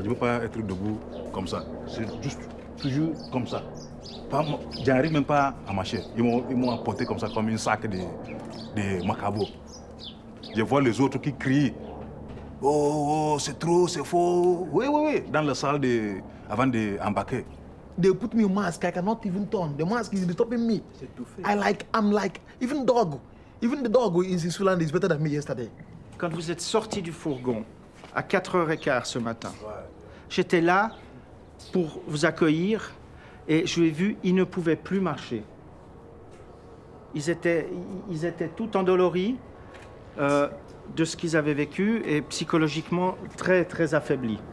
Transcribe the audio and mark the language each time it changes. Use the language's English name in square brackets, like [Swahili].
[French] Je ne peux pas être debout comme ça. C'est juste toujours comme ça. Je n'arrive même pas à marcher. Ils m'ont apporté comme ça, comme un sac de macabo. Je vois les autres qui crient. Oh, c'est trop, c'est faux. Oui. Dans la salle avant d'embarquer. [English] They put me a mask, I cannot even turn. The mask is stopping me. I'm like, even the dog in Switzerland is better than me yesterday. [French] Quand vous êtes sorti du fourgon à 4h15 ce matin, j'étais là pour vous accueillir et je l'ai vu, ils ne pouvaient plus marcher. Ils étaient tout endoloris de ce qu'ils avaient vécu et psychologiquement très, très affaiblis.